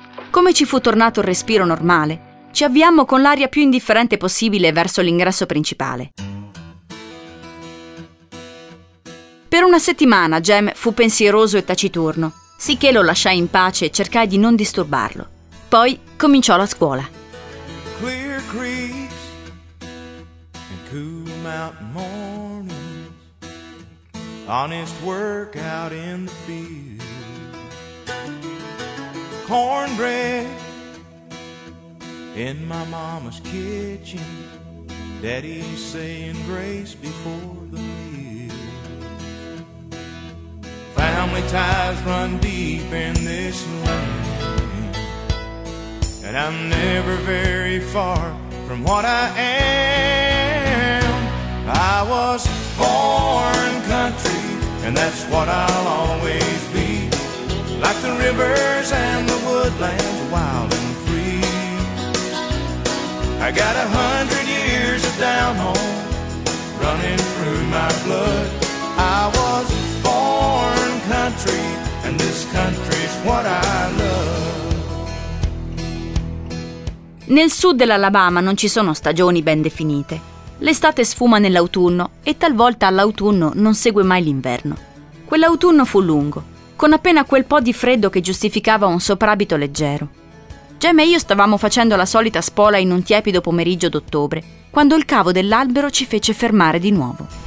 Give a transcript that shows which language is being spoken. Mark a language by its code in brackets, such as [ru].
[it] Come ci fu tornato il respiro normale, ci avviammo con l'aria più indifferente possibile verso l'ingresso principale. Per una settimana Jem fu pensieroso e taciturno, sicché lo lasciai in pace e cercai di non disturbarlo. Poi cominciò la scuola. [en] Clear creeks and cool mountain mornings, honest work out in the field, cornbread in my mama's kitchen, daddy's saying grace before the meal, family ties run deep in this land. And I'm never very far from what I am. I was born country, and that's what I'll always be. Like the rivers and the woodlands, wild and free. I got 100 years of down home running through my blood. I was born country, and this country's what I love. [it] Nel sud dell'Alabama non ci sono stagioni ben definite. L'estate sfuma nell'autunno e talvolta all'autunno non segue mai l'inverno. Quell'autunno fu lungo, con appena quel po' di freddo che giustificava un soprabito leggero. Jem e io stavamo facendo la solita spola in un tiepido pomeriggio d'ottobre, quando il cavo dell'albero ci fece fermare di nuovo.